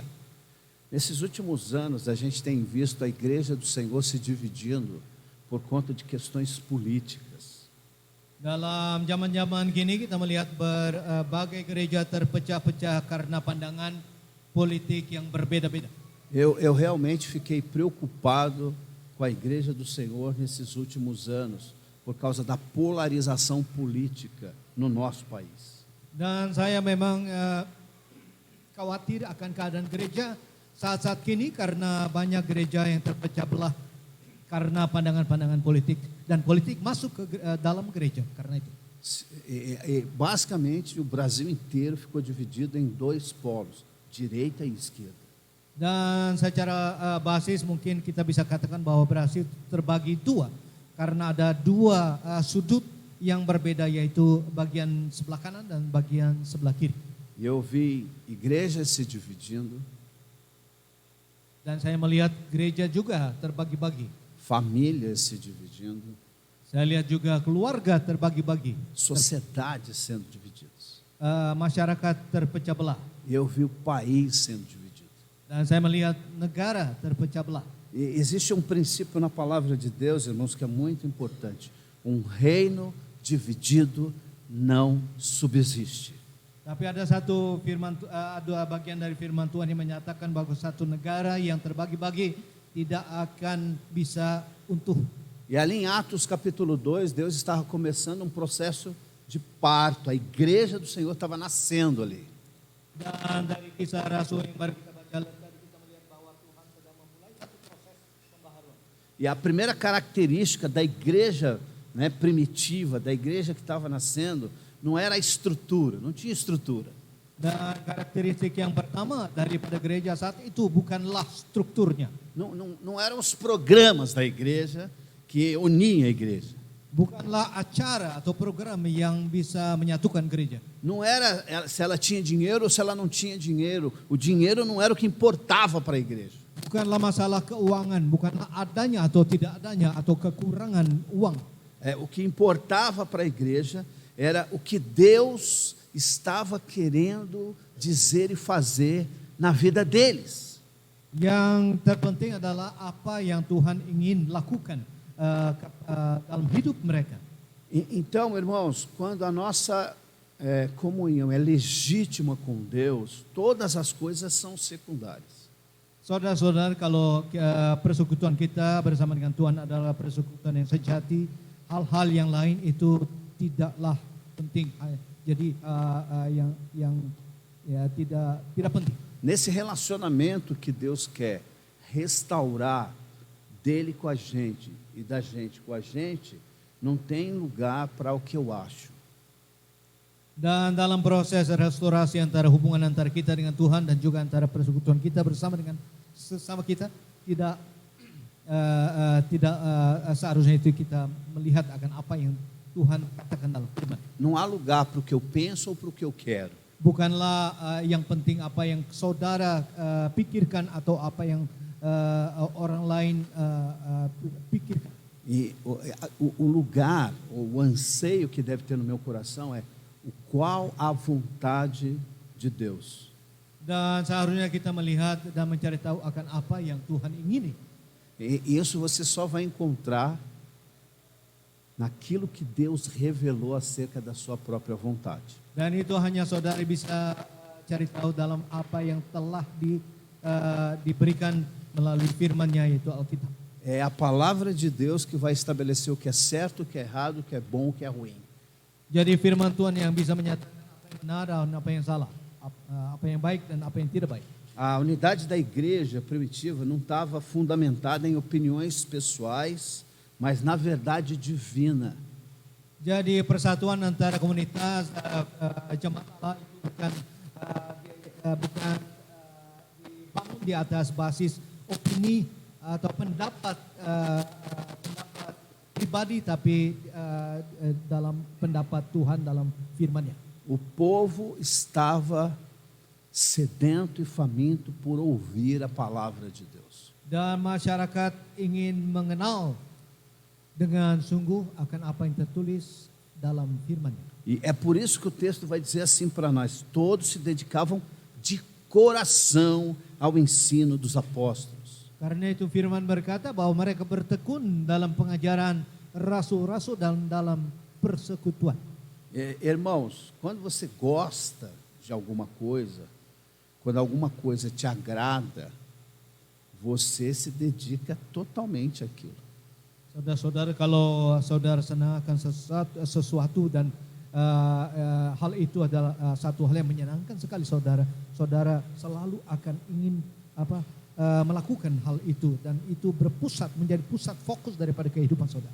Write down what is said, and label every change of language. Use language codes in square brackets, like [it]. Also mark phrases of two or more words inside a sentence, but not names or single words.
[pt] Nesses últimos anos, a gente tem visto a igreja do Senhor se dividindo por conta de questões políticas. [id] Dalam zaman-zaman kini kita melihat berbagai gereja terpecah-pecah karena pandangan politik yang berbeda-beda. [pt] Eu realmente fiquei preocupado com a igreja do Senhor nesses últimos anos, por causa da polarização política no nosso país. [id] Dan saya memang khawatir akan keadaan gereja saat-saat kini karena banyak gereja yang terpecah belah karena pandangan-pandangan politik, dan politik masuk ke dalam gereja karena itu. [pt] Basicamente, o Brasil inteiro ficou dividido em 2 polos, direita e esquerda. [id] Dan secara basis mungkin kita bisa katakan bahwa Brasil terbagi 2 karena ada 2 sudut yang berbeda, yaitu bagian sebelah kanan dan bagian sebelah kiri. [pt] E eu vi igrejas se dividindo, [id] dan saya melihat gereja juga terbagi-bagi. [pt] famílias se dividindo, [id] Saya lihat juga keluarga terbagi-bagi, [pt] sociedades sendo divididas. [id] Masyarakat terpecah belah. [pt] E eu vi o país sendo dividido. [id] Dan saya melihat negara terpecah belah. [pt] E existe um princípio na palavra de Deus, irmãos, que é muito importante. Um reino dividido não subsiste. [id] Tapi ada satu ada bagian dari firman Tuhan yang menyatakan bahwa satu negara yang terbagi-bagi tidak akan bisa utuh. [pt] E ali em Atos capítulo 2, Deus estava começando um processo de parto. A igreja do Senhor estava nascendo ali. [id] Dan dari kisah Rasul yang baru kita baca tadi, kita melihat bahwa Tuhan sedang memulai satu proses pembaharuan. [pt] E a primeira característica da igreja, né, primitiva, da igreja que estava nascendo, não era a estrutura, não tinha estrutura. [id] Dan karakteristik yang pertama daripada gereja saat itu bukanlah strukturnya. [pt] Não eram os programas da igreja que uniam a igreja. [id] Bukanlah acara atau program yang bisa menyatukan gereja. [pt] Não era se ela tinha dinheiro ou se ela não tinha dinheiro. O dinheiro não era o que importava para a igreja. [id] Bukanlah masalah keuangan, bukanlah adanya atau tidak adanya atau kekurangan uang. [pt] O que importava para a igreja era o que Deus estava querendo dizer e fazer na vida deles. [id] Yang terpenting adalah apa yang Tuhan ingin lakukan dalam hidup mereka. [pt] Então, irmãos, quando a nossa comunhão é legítima com Deus, todas as coisas são secundárias. [id] Saudara-saudara, kalau persekutuan kita bersama dengan Tuhan adalah persekutuan yang sejati, hal-hal yang lain itu tidaklah penting. Jadi yang tidak penting. [pt] Nesse relacionamento que Deus quer restaurar dele com a gente e da gente com a gente, não tem lugar para o que eu acho. [id] Dan dalam proses restorasi antara hubungan antara kita dengan Tuhan dan juga antara persekutuan kita bersama dengan sesama kita, tidak seharusnya itu kita melihat akan apa yang Tuhan katakan dalam firman. [pt] Não há lugar para o que eu penso ou para o que eu quero. [id] Bukanlah yang penting apa yang saudara pikirkan atau apa yang orang lain pikirkan. [pt] E o lugar, o anseio que deve ter no meu coração é o qual a vontade de Deus. [id] Dan seharusnya kita melihat dan mencari tahu akan apa yang Tuhan ingini. [pt] E isso você só vai encontrar naquilo que Deus revelou acerca da sua própria vontade. [id] Dan itu hanya saudara bisa cari tahu dalam apa yang telah diberikan melalui firman-Nya yaitu Alkitab. [pt] É a palavra de Deus que vai estabelecer o que é certo, o que é errado, o que é bom, o que é ruim. [id] Jadi firman Tuhan yang bisa menyatakan apa yang benar dan apa yang salah, apa yang baik dan apa yang tidak baik. [pt] A unidade da igreja primitiva não estava fundamentada em opiniões pessoais, mas na verdade divina. [id] Jadi persatuan antara komunitas jemaat Allah itu bukan dibangun di atas basis opini atau pendapat pribadi, tapi dalam pendapat Tuhan dalam firman-Nya. [pt] O povo estava sedento e faminto por ouvir a palavra de Deus. [id] Dan masyarakat ingin mengenal dengan sungguh akan apa yang tertulis dalam firman-Nya. [pt] E é por isso que o texto vai dizer assim para nós: todos se dedicavam de coração ao ensino dos apóstolos. [id] Karena itu firman berkata bahwa mereka bertekun dalam pengajaran rasul-rasul dan dalam persekutuan. [pt] Irmãos, quando você gosta de alguma coisa, quando alguma coisa te agrada, você se dedica totalmente àquilo. [id] Saudara-saudara, kalau saudara senang akan sesuatu dan hal itu adalah satu hal yang menyenangkan sekali saudara, saudara selalu akan ingin melakukan hal itu, dan itu menjadi pusat fokus daripada kehidupan saudara.